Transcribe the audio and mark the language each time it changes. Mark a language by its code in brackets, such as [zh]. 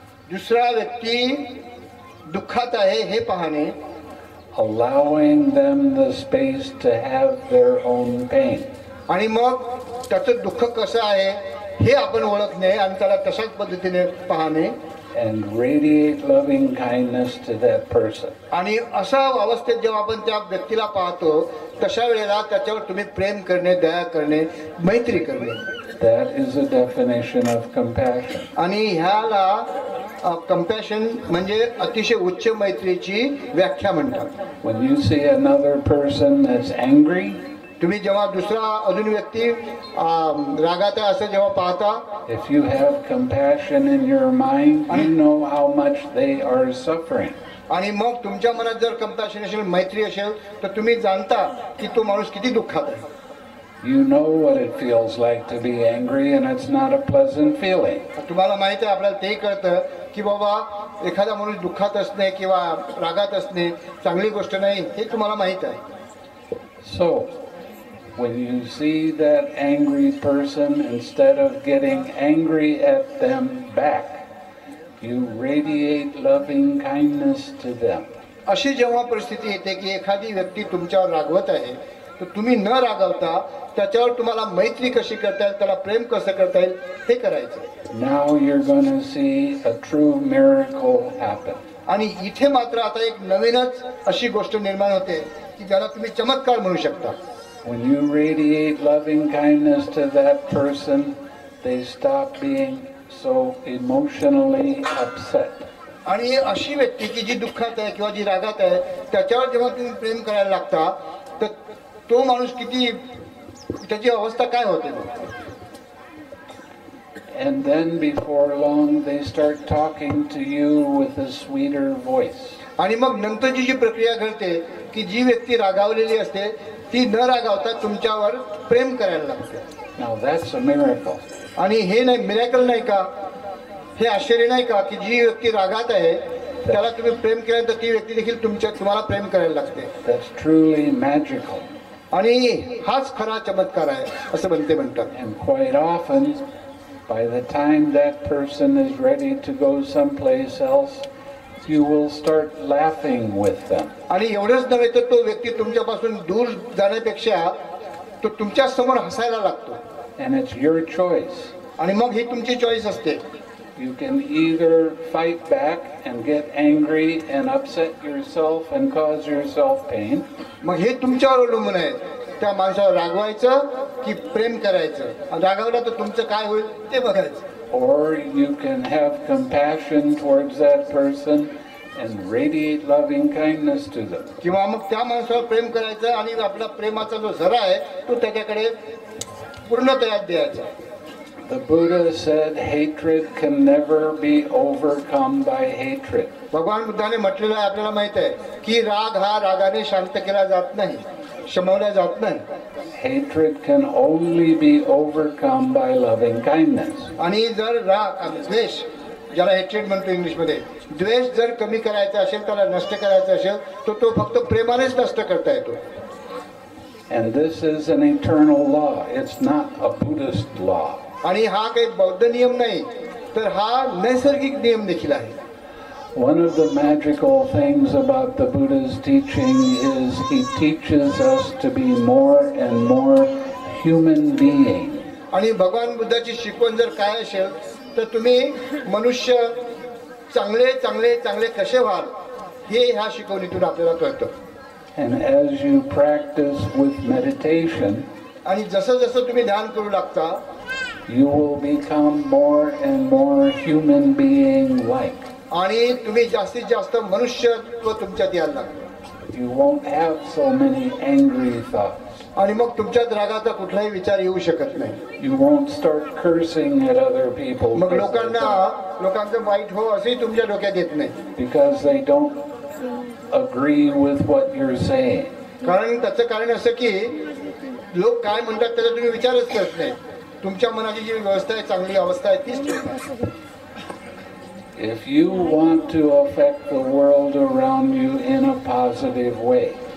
[mr] दुसरा व्यक्ती दुःखात आहे हे पाहणे, [en] allowing them the space to have their own pain. [mr] आणि मग त्याचं दुःख कसं आहे हे आपण ओळखणे आणि त्याला तशाच पद्धतीने पाहणे, [en] and radiate loving kindness to that person. [mr] आणि अशा अवस्थेत जेव्हा आपण त्या व्यक्तीला पाहतो तशा वेळेला त्याच्यावर तुम्ही प्रेम करणे, दया करणे, मैत्री करणे. [en] That is a definition of compassion. [mr] आणि ह्याला कंपॅशन म्हणजे अतिशय उच्च मैत्रीची व्याख्या म्हणतात. [en] When you see another person that's angry, [mr] तुम्ही जेव्हा दुसरा अजून व्यक्ती रागात आहे असं जेव्हा पाहता, [en] if you have compassion in your mind, you know how much they are suffering. [mr] आणि मग तुमच्या मनात जर कंपॅशन असेल, मैत्री असेल, तर तुम्ही जाणता की तो माणूस किती दुःखात आहे. [en] You know what it feels like to be angry, and it's not a pleasant feeling. [mr] तुम्हाला माहिती आहे, आपल्याला ते कळतं की बाबा एखादा माणूस दुःखात असणे किंवा रागात असणे चांगली गोष्ट नाही, हे तुम्हाला माहित आहे. [en] So, when you see that angry person, instead of getting angry at them back, you radiate loving kindness to them. [mr] अशी जेव्हा परिस्थिती येते की एखादी व्यक्ती तुमच्यावर रागवत आहे, तर तुम्ही न रागवता त्याच्यावर तुम्हाला मैत्री कशी करता येईल, त्याला प्रेम कसं करता येईल हे करायचं. [en] Now you're going to see a true miracle happen. [mr] आणि इथे मात्र आता एक नवीनच अशी गोष्ट निर्माण होते की ज्याला तुम्ही चमत्कार म्हणू शकता. [en] When you radiate loving kindness to that person, they stop being so emotionally upset. [mr] आणि अशी व्यक्ती की जी दुःखात आहे किंवा जी रागात आहे, त्याच्यावर जेव्हा तुम्ही प्रेम करायला लागता, तर तो माणूस किती, त्याची अवस्था काय होते. [en] And then before long they start talking to you with a sweeter voice. [mr] आणि मग नंतरची जी प्रक्रिया घडते की जी व्यक्ती रागावलेली असते ती न रागावता तुमच्यावर प्रेम करायला लागते. [en] Now that's a miracle. [mr] आणि हे नाही मिरॅकल नाही का, हे आश्चर्य नाही का की जी व्यक्ती रागात आहे त्याला तुम्ही प्रेम केल्यानंतर ती व्यक्ती देखील तुम्हाला प्रेम करायला लागते. [en] That's truly magical. [mr] आणि हाच खरा चमत्कार आहे असं म्हणतात. [en] And quite often, by the time that person is ready to go someplace else, you will start laughing with them. [mr] आणि एवढंच नव्हे तर तो व्यक्ती तुमच्यापासून दूर जाण्यापेक्षा तो तुमच्या समोर हसायला लागतो. [en] And it's your choice. [mr] आणि मग ही तुमची चॉईस असते. [en] You can either fight back and get angry and upset yourself and cause yourself pain. [mr] मग हे तुमच्यावर अवलंबून आहे, त्या माणसावर रागवायचं की प्रेम करायचं. आणि रागवलं तर तुमचं काय होईल ते बघायचं. [en] Or you can have compassion towards that person and radiate loving kindness to them. [mr] किंवा मग त्या माणसावर प्रेम करायचं आणि आपला प्रेमाचा जो झरा आहे तो त्याच्याकडे पूर्णतया द्यायचा. [en] The Buddha said hatred can never be overcome by hatred. [mr] भगवान बुद्धाने म्हटलेलं आहे, आपल्याला माहित आहे की राग हा रागाने शांत केला जात नाही, शमवला जात नाही. [en] Hatred can only be overcome by loving kindness. [mr] आणि जर राग द्वेष, ज्याला हेट्रेड म्हणतो इंग्लिशमध्ये, द्वेष जर कमी करायचा असेल, त्याला नष्ट करायचा असेल, तर तो फक्त प्रेमानेच नष्ट करता येतो. [en] And this is an eternal law. It's not a Buddhist law. [mr] आणि हा काही बौद्ध नियम नाही, तर हा नैसर्गिक नियम देखील आहे. [en] One of the magical things about the Buddha's teaching is he teaches us to be more and more human being. [mr] आणि भगवान बुद्धाची शिकवण जर काय असेल तर तुम्ही मनुष्य चांगले चांगले चांगले कसे व्हाल हे ह्या शिकवणीतून आपल्याला कळतं. [en] And as you practice with meditation, [mr] आणि जसं जसं तुम्ही ध्यान करू लागता, [en] you will become more and more human being like. [mr] आणि तुम्ही जास्तीत जास्त मनुष्यत्व तुमच्यात यायला लागतं. [en] You won't have so many angry thoughts. [mr] आणि मग तुमच्यात रागाचा कुठलाही विचार येऊ शकत नाही. [en] You won't start cursing at other people [mr] मग लोकांचं वाईट हो असंही तुमच्या डोक्यात येत नाही. [en] because they don't agree with what you're saying. [mr] कारण त्याचं कारण असं की लोक काय म्हणतात त्याचा तुम्ही विचारच करत नाही. तुमच्या मनाची जी व्यवस्था आहे, चांगली अवस्था आहे तीच ठेवता. [en] If you want to affect the world around you in a positive way,